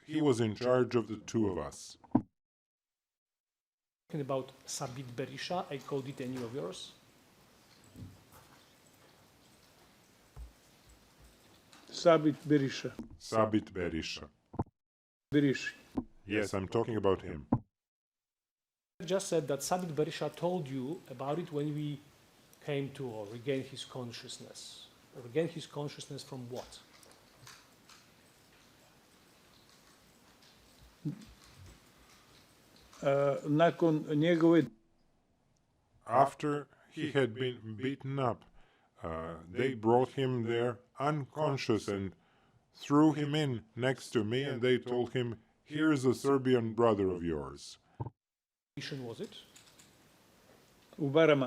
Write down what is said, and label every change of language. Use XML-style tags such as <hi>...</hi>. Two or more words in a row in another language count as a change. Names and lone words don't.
<en>He was in charge of the two of us. Talking about Sabit Berisha, I called it any of yours. Sabit Berisha. Sabit Berisha. Beriši. Yes, I'm talking about him. I just said that Sabit Berisha told you about it when we came to or regained his consciousness. Regained his consciousness from what?</en> <sr>Nakon njegove</sr> <en>After he had been beaten up, they brought him there unconscious and threw him in next to me, and they told him, "Here's a Serbian brother of yours." Mission was it?</en> <sr>u Barama.</sr>